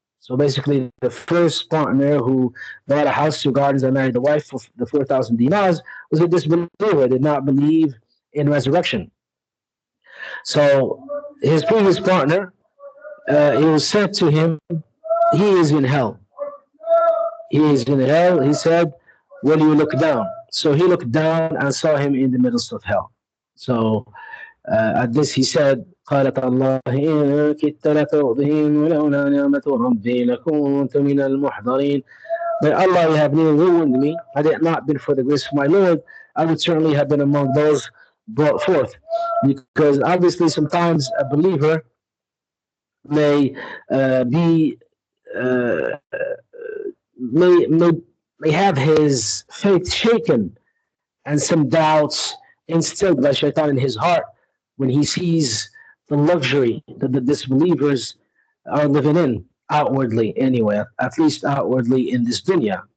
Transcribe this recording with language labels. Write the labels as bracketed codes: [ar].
[en] So basically, the first partner who bought a house, two gardens, and married the wife for the 4,000 dinars was a disbeliever, did not believe in resurrection. So his previous partner, it was said to him, he is in hell. He is in hell. He said, will you look down? So he looked down and saw him in the midst of hell. So at this he said, [ar] قال تالله إن كدت لترضين ولولا نعمة ربي لكنت من المحضرين. [en] By Allah, you have nearly ruined me. Had it not been for the grace of my Lord, I would certainly have been among those brought forth. Because obviously, sometimes a believer may be uh, may have his faith shaken and some doubts instilled by shaitan in his heart when he sees the luxury that the disbelievers are living in outwardly anyway, at least outwardly in this dunya.